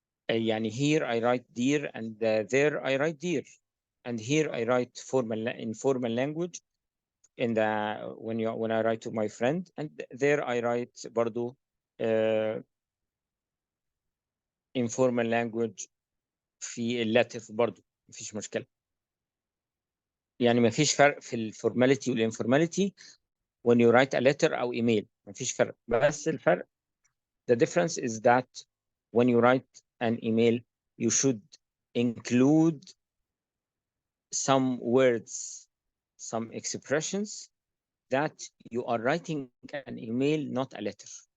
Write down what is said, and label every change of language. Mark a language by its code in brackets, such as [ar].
[ar] يعني [en] here I write dear and there I write dear, and here I write in formal language in the when I write to my friend, and there I write [ar] برضو [en] informal language [ar] في اللاتر برضو، مفيش مشكلة. يعني مفيش فرق في الفورماليتي والانفورماليتي [en] when you write a letter [ar] أو ايميل، مفيش فرق. بس الفرق [en] the difference is that when you write an email you should include some words, some expressions that you are writing an email not a letter.